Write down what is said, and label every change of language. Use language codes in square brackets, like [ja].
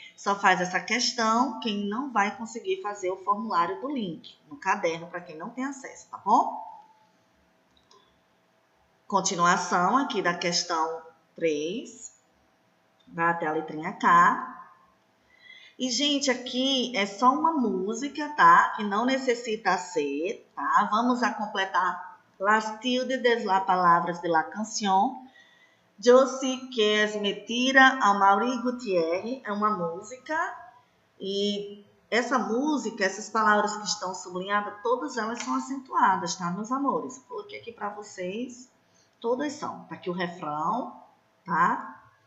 [pt] Só faz essa questão quem não vai conseguir fazer o formulário do link no caderno, para quem não tem acesso, tá bom? Continuação aqui da questão 3. Vai até a letrinha K. E, gente, aqui é só uma música, tá? Que não necessita ser, tá? [es] Vamos a completar las tildes de las palavras de la canción. [pt] Eu sei que es mentira, ao Mauri Gutierrez, é uma música. E essa música, essas palavras que estão sublinhadas, todas elas são acentuadas, tá, meus amores? Coloquei aqui para vocês, todas são. Tá aqui o refrão, tá?